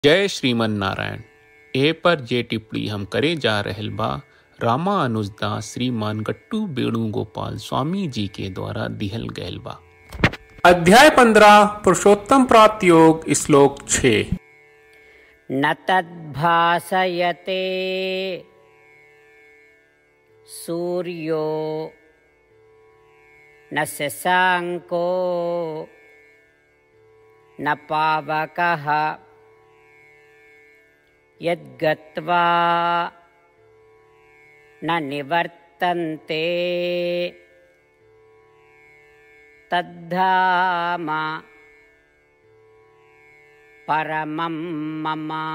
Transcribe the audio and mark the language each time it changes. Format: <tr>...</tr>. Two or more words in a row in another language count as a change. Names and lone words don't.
<bho>जय श्रीमन नारायण। ए पर जे टिप्पणी हम करे जा रहल बा रामानुजदास श्रीमान गट्टू वेणुगोपाल स्वामी जी के द्वारा दिहल गयल बा। अध्याय 15 पुरुषोत्तम प्राप्ति योग श्लोक 6।</bho> <sa>न तद्भासयते सूर्यो न शशांको न पावकः यद्गत्वा न निवर्तन्ते तद्धाम परमं मम।</sa>